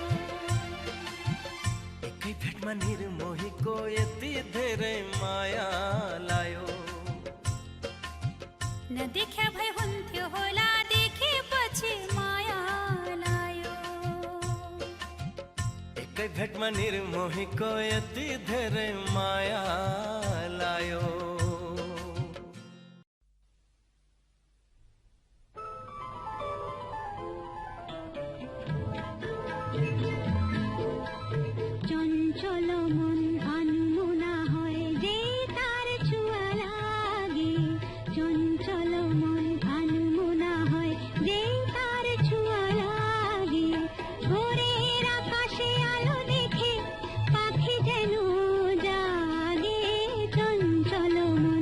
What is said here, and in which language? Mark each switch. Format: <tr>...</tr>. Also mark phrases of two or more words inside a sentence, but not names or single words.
<ne>एकै भेटमा निर्मोहीको यति धेरै माया लायो नदेखा भए हुन्थ्यो होला देखेपछि माया लायो एकै भेटमा निर्मोहीको यति धेरै माया लायो</ne> <bn>চঞ্চল মন আনমনা হয় যে তার ছোঁয়া লাগে চঞ্চল মন আনমনা হয় যে তার ছোঁয়া লাগে ভোরের আকাশে আলো দেখে পাখি যেন জাগে চঞ্চল</bn>